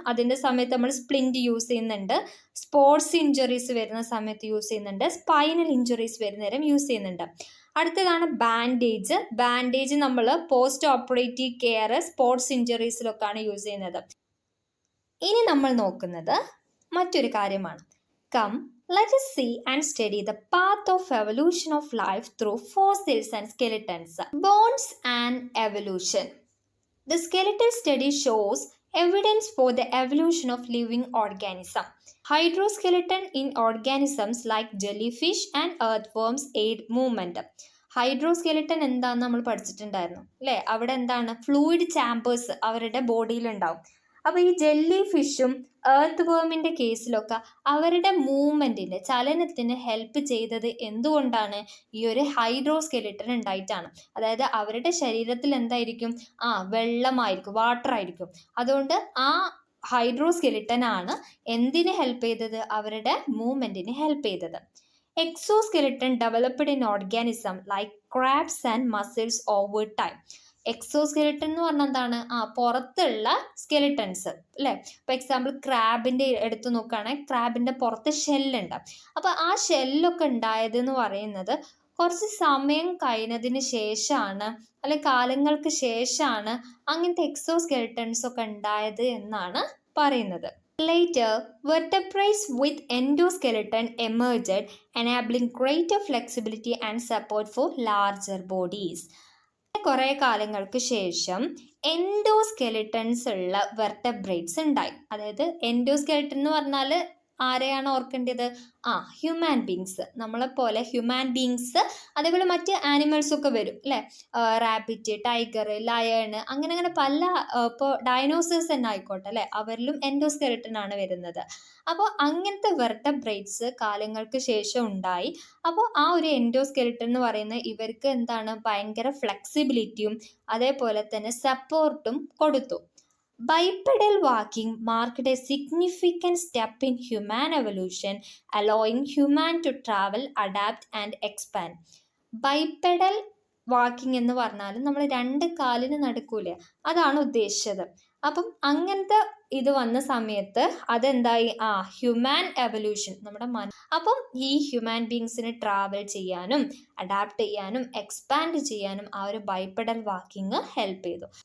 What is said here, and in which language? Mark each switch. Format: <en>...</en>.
<ml>അതിൻ്റെ സമയത്ത് നമ്മൾ സ്പ്ലിൻറ്റ് യൂസ് ചെയ്യുന്നുണ്ട്. സ്പോർട്സ് ഇഞ്ചുറീസ് വരുന്ന സമയത്ത് യൂസ് ചെയ്യുന്നുണ്ട്. സ്പൈനൽ ഇഞ്ചുറീസ് വരുന്ന നേരം യൂസ് ചെയ്യുന്നുണ്ട്. അടുത്തതാണ് ബാൻഡേജ് നമ്മൾ post operative care, sports ഇഞ്ചുറീസിലൊക്കെയാണ് use ചെയ്യുന്നത്. ഇനി നമ്മൾ നോക്കുന്നത് മറ്റൊരു കാര്യമാണ്.</ml> <en>Let us see and study the path of evolution of life through fossils and skeletons. Bones and evolution. The skeletal study shows evidence for the evolution of living organism. Hydroskeleton in organisms like jellyfish and earthworms aid movement.</en> <ml>ഹൈഡ്രോസ്കെലിട്ടൻ എന്താണെന്ന് നമ്മൾ പഠിച്ചിട്ടുണ്ടായിരുന്നു അല്ലേ? അവിടെ എന്താണ്? Fluid chambers അവരുടെ ബോഡിയിലുണ്ടാവും. അപ്പോൾ ഈ jelly ഫിഷും earth വേമിൻ്റെ കേസിലൊക്കെ അവരുടെ മൂവ്മെൻറ്റിന്, ചലനത്തിന് ഹെൽപ്പ് ചെയ്തത് എന്തുകൊണ്ടാണ്? ഈ ഒരു ഹൈഡ്രോസ്കെലിട്ടൻ ഉണ്ടായിട്ടാണ്. അതായത് അവരുടെ ശരീരത്തിൽ എന്തായിരിക്കും? വെള്ളമായിരിക്കും, വാട്ടർ ആയിരിക്കും. അതുകൊണ്ട് ആ ഹൈഡ്രോസ്കെലിട്ടൻ ആണ് എന്തിന് ഹെൽപ്പ് ചെയ്തത്? അവരുടെ മൂവ്മെൻറ്റിന് ഹെൽപ്പ് ചെയ്തത്.</ml> <en>Exoskeleton developed in organism like crabs and muscles over time.</en> <ml>Exoskeleton എന്ന് പറഞ്ഞാൽ എന്താണ്? പുറത്തുള്ള സ്കെലിട്ടൻസ് അല്ലേ? ഇപ്പോൾ എക്സാമ്പിൾ ക്രാബിൻ്റെ എടുത്ത് നോക്കുകയാണെങ്കിൽ ക്രാബിൻ്റെ പുറത്ത് ഷെല്ലുണ്ട്. അപ്പോൾ ആ ഷെല്ലൊക്കെ ഉണ്ടായതെന്ന് പറയുന്നത് കുറച്ച് സമയം കഴിഞ്ഞതിന് ശേഷമാണ്, അല്ലെങ്കിൽ കാലങ്ങൾക്ക് ശേഷമാണ് അങ്ങനത്തെ എക്സോസ്കെലിട്ടൻസ് ഒക്കെ ഉണ്ടായത് എന്നാണ് പറയുന്നത്.</ml> <en>Later, vertebrates with endoskeleton emerged, enabling greater flexibility and support for larger bodies.</en> <ml>കുറേ കാലങ്ങൾക്ക് ശേഷം എൻഡോസ്കെലിട്ടൻസ് ഉള്ള വെർട്ടബ്രേറ്റ്സ് ഉണ്ടായി. അതായത് എൻഡോസ്കെലിട്ടൻ എന്ന് പറഞ്ഞാൽ ആരെയാണ് ഓർക്കേണ്ടത്? ഹ്യൂമാൻ ബീങ്സ്, നമ്മളെപ്പോലെ ഹ്യൂമാൻ ബീങ്സ്, അതേപോലെ മറ്റ് ആനിമൽസ് ഒക്കെ വരും അല്ലേ? റാബിറ്റ്, ടൈഗർ, ലയൺ, അങ്ങനെ പല, ഇപ്പോൾ ഡൈനോസേഴ്സ് തന്നെ ആയിക്കോട്ടെ അല്ലേ, അവരിലും എൻഡോസ്കെലിട്ടൻ ആണ് വരുന്നത്. അപ്പോൾ അങ്ങനത്തെ വെർട്ടബ്രേറ്റ്സ് കാലങ്ങൾക്ക് ശേഷം ഉണ്ടായി. അപ്പോൾ ആ ഒരു എൻഡോസ്കെലിട്ടൻ എന്ന് പറയുന്നത് ഇവർക്ക് എന്താണ്? ഭയങ്കര ഫ്ലെക്സിബിലിറ്റിയും അതേപോലെ തന്നെ സപ്പോർട്ടും കൊടുത്തു.</ml> <en>Bipedal walking marked a significant step in human evolution, allowing human to travel, adapt and expand.</en> <ml>ബൈപ്പെഡൽ walking എന്ന് പറഞ്ഞാൽ നമ്മൾ രണ്ട് കാലിന് നടക്കൂലേ, അതാണ് ഉദ്ദേശിച്ചത്. അപ്പം അങ്ങനത്തെ ഇത് വന്ന സമയത്ത് അതെന്തായി, ഹ്യൂമാൻ എവല്യൂഷൻ നമ്മുടെ അപ്പം ഈ ഹ്യൂമാൻ ബീങ്സിന് ട്രാവൽ ചെയ്യാനും അഡാപ്റ്റ് ചെയ്യാനും എക്സ്പാൻഡ് ചെയ്യാനും ആ ഒരു ബൈപ്പെഡൽ വാക്കിംഗ് ഹെൽപ്പ് ചെയ്തു.</ml>